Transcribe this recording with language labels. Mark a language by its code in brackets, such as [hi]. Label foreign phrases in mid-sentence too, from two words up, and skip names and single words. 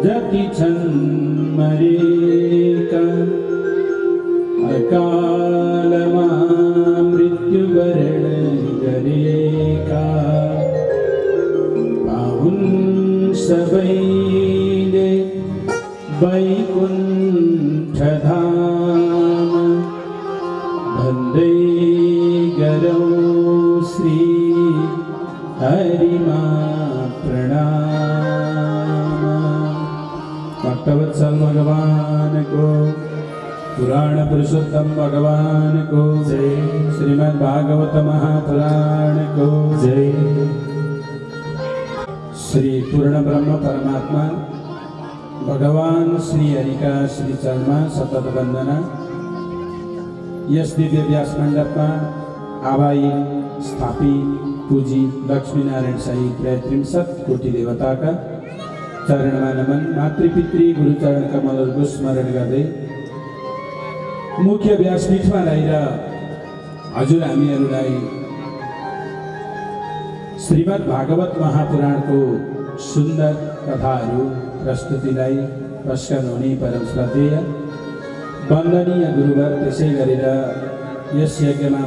[ne] कति छन् मरेका अकालमा मृत्युवरण गरेका पाहुन् सबैले वैकुण्ठ धाम भन्दै गरौँ श्री हरिमा प्रणाम। भक्तवत्सल भगवान को, पुराण पुरुषोत्तम भगवान को जय। श्रीमद् भागवत महापुराण को जय। श्री पूर्ण ब्रह्म परमात्मा भगवान श्री हरि का श्री चरणमा सतत वन्दना। यस दिव्य व्यास मण्डपमा आवाई स्थापित पूजी लक्ष्मीनारायण सहित 33 कोटि देवताका चरणमा नमन। मातृपितृ गुरुचरण कमलहरूको स्मरण गर्दै मुख्य व्यासपीठमा रहेर हजुर हामीहरूलाई श्रीमद् भागवत महापुराणको सुन्दर कथाहरू प्रस्तुतिलाई प्रस्कन हुने परम श्रद्धेय वन्दनीय गुरुवर, त्यसै गरेर यस यज्ञमा